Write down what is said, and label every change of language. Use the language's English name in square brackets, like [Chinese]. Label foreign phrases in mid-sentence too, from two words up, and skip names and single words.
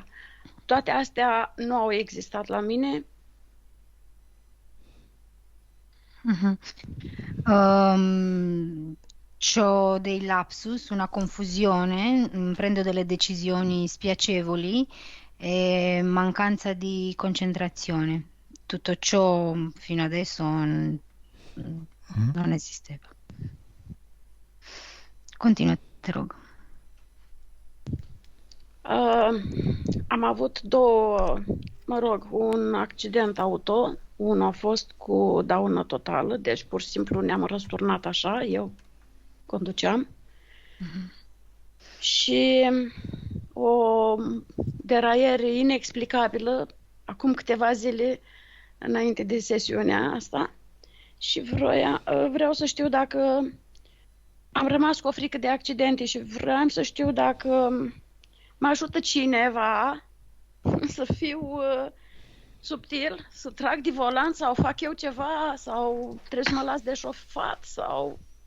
[Romanian] Toate astea nu au existat la mine. [Italian] C'ho dei lapsus, una confusione, prendo delle decisioni spiacevoli e mancanza di concentrazione. Tutto ciò fino adesso non esisteva. Continua, [Romanian] te rog. Am avut un accident auto. Unul a fost cu daună totală, deci pur și simplu ne-am răsturnat așa, eu conduceam. Și o deraiere inexplicabilă acum câteva zile înainte de sesiunea asta și vreau să știu dacă am rămas cu o frică de accidente și vreau să știu dacă mă ajută cineva să fiu subtil, să trag de volan sau fac eu ceva sau trebuie să mă las de șofat sau...